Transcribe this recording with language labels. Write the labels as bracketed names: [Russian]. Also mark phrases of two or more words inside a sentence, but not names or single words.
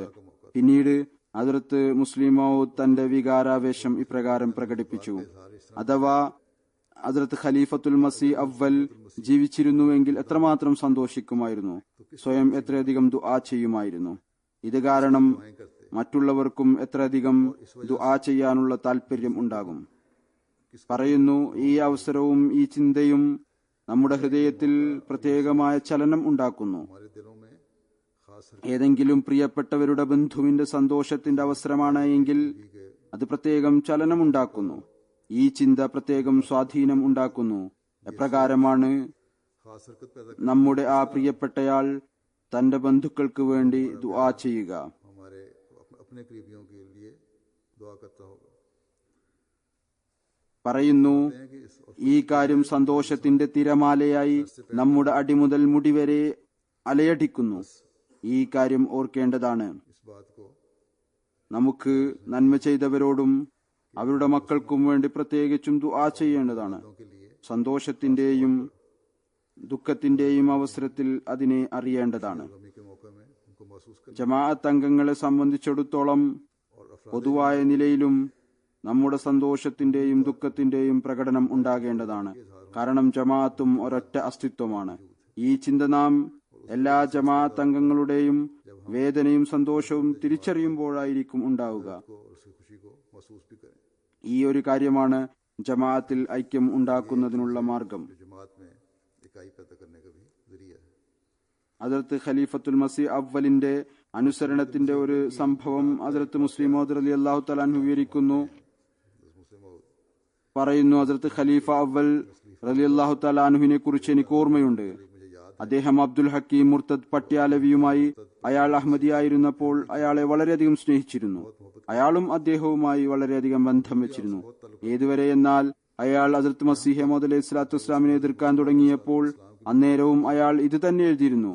[Malayalam] പിന്നീട് ഹദ്റത്ത് മുസ്ലിം മൗഊദ് തന്റെ വികാരാവേശം ഇപ്രകാരം പ്രകടിപ്പിച്ചു, അഥവാ ഹദ്റത്ത് ഖലീഫത്തുൽ മസീഹ് അവ്വൽ ജീവിച്ചിരുന്നുവെങ്കിൽ എത്രമാത്രം സന്തോഷിക്കുമായിരുന്നു, സ്വയം എത്രയധികം ദുആ ചെയ്യുമായിരുന്നു. ഇത് കാരണം മറ്റുള്ളവർക്കും എത്രയധികം ദുആ ചെയ്യാനുള്ള താല്പര്യം ഉണ്ടാകും. പറയുന്നു, ഈ അവസരവും ഈ ചിന്തയും നമ്മുടെ ഹൃദയത്തിൽ പ്രത്യേകമായ ചലനം ഉണ്ടാക്കുന്നു. [Hindi] हमारे दिलों में खास [Malayalam] ഏതെങ്കിലും പ്രിയപ്പെട്ടവരുടെ ബന്ധുവിന്റെ സന്തോഷത്തിന്റെ അവസരമാണ് എങ്കിൽ അത് പ്രത്യേകം ചലനമുണ്ടാക്കുന്നു. ഈ ചിന്ത പ്രത്യേകം സ്വാധീനം ഉണ്ടാക്കുന്നു. എപ്രകാരമാണ് [Hindi] खास हरकत पैदा [Malayalam] നമ്മുടെ ആ പ്രിയപ്പെട്ടയാൾ തന്റെ ബന്ധുക്കൾക്ക് വേണ്ടി ദുആ ചെയ്യുക. [Hindi] हमारे अपने करीबियों के लिए दुआ करता होगा। [Malayalam] പറയുന്നു, [Hindi] हैं कि इस [Malayalam] ഈ കാര്യം സന്തോഷത്തിന്റെ തിരമാലയായി നമ്മുടെ അടിമുതൽ മുടിവരെ അലയടിക്കുന്നു. ഈ കാര്യം ഓർക്കേണ്ടതാണ്. [Hindi] इस बात को [Malayalam] നമുക്ക് നന്മ ചെയ്തവരോടും അവരുടെ മക്കൾക്കും വേണ്ടി പ്രത്യേകിച്ചും ദുആ ചെയ്യേണ്ടതാണ്. [Hindi] के लिए [Malayalam] സന്തോഷത്തിന്റെയും ദുഃഖത്തിന്റെയും അവസരത്തിൽ അതിനെ അറിയേണ്ടതാണ്. [Hindi] गमी के मौके में उनको महसूस कर [Malayalam] ജമാഅത്ത് അംഗങ്ങളെ സംബന്ധിച്ചിടത്തോളം പൊതുവായ നിലയിലും നമ്മുടെ സന്തോഷത്തിന്റെയും ദുഃഖത്തിന്റെയും പ്രകടനം ഉണ്ടാകേണ്ടതാണ്. കാരണം ജമാഅത്തും ഒരൊറ്റ അസ്തിത്വമാണ്. ഈ ചിന്ത നാം എല്ലാ ജമാഅത്ത് അംഗങ്ങളുടെയും വേദനയും സന്തോഷവും തിരിച്ചറിയുമ്പോഴായിരിക്കും ഉണ്ടാവുക. [Hindi] को और उसकी खुशी को महसूस भी करें। [Malayalam] ഈ ഒരു കാര്യമാണ് ജമാഅത്തിൽ ഐക്യം ഉണ്ടാക്കുന്നതിനുള്ള മാർഗം. [Hindi] जो जमात में इकाई पैदा करने का भी जरिया है। [Malayalam] ഹദ്റത്ത് ഖലീഫത്തുൽ മസീഹ് അവ്വലിന്റെ അനുസരണത്തിന്റെ ഒരു സംഭവം ഹദ്റത്ത് മുസ്ലിം മൗഊദ് റളിയല്ലാഹു തആല അൻഹു വിവരിക്കുന്നു. [Hindi] मुस्लिम और [Malayalam] പറയുന്നു, ഹദ്റത്ത് ഖലീഫ അവ്വൽ റളിയല്ലാഹു തആല അൻഹുവിനെ കുറിച്ച് എനിക്ക് ഓർമ്മയുണ്ട്. [Hindi] मुझे याद [Malayalam] അദ്ദേഹം അബ്ദുൽ ഹക്കീം മുർത്തദ് പട്യാലവിയുമായി അയാൾ അഹമ്മദിയായിരുന്നപ്പോൾ അയാളെ വളരെയധികം സ്നേഹിച്ചിരുന്നു. അയാളും അദ്ദേഹവുമായി വളരെയധികം ബന്ധം വെച്ചിരുന്നു. ഏതുവരെ എന്നാൽ അയാൾ ഹസ്രത്ത് മസീഹ് മൗഊദ് അലൈഹി സ്വലാത്തു വസ്സലാമിനെ എതിർക്കാൻ തുടങ്ങിയപ്പോൾ അന്നേരവും അയാൾ ഇത് തന്നെ എഴുതിയിരുന്നു.